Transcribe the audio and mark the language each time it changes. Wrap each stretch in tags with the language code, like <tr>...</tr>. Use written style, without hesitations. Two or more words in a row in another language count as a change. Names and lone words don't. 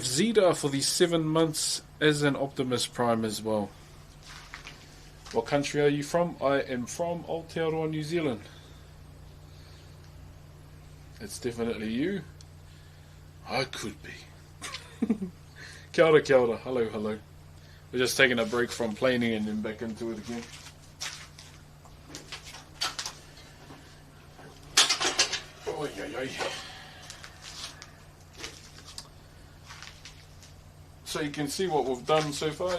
<en>Zeta for the 7 months as an Optimus Prime as well. What country are you from? I am from Aotearoa, New Zealand. It's definitely you. I could be.</en> <mi>Kia ora, kia ora.</mi> <en>Hello, hello. We're just taking a break from planing and then back into it again. Oy, oy, oy. So you can see what we've done so far.</en>